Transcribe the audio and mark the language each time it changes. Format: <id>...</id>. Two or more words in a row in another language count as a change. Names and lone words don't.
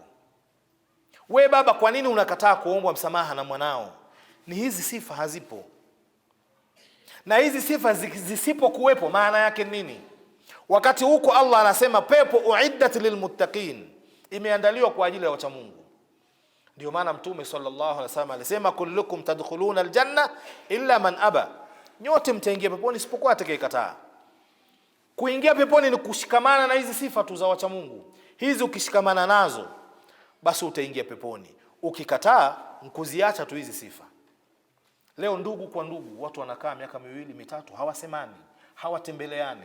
<sw>Wewe baba, kwa nini unakataa kuomba msamaha na mwanao? Ni hizi sifa hazipo. Na hizi sifa zisipokuwepo, maana yake nini? Wakati huko Allah anasema pepo</sw> <ar>أعدت للمتقين,</ar> <sw>imeandaliwa kwa ajili ya wacha Mungu. Ndio maana Mtume</sw> <ar>صلى الله عليه وسلم alisema كلكم تدخلون الجنة إلا من أبى,</ar> <sw>nyote mtaingia peponi isipokuwa atakayekataa. Kuingia peponi ni kushikamana na hizi sifa tu za wacha Mungu. Hizi ukishikamana nazo, basi utaingia peponi. Ukikataa, mkuziacha tu hizi sifa. Leo ndugu kwa ndugu, watu wanakaa miaka 2 mitatu hawasemani, hawatembeleani.</sw>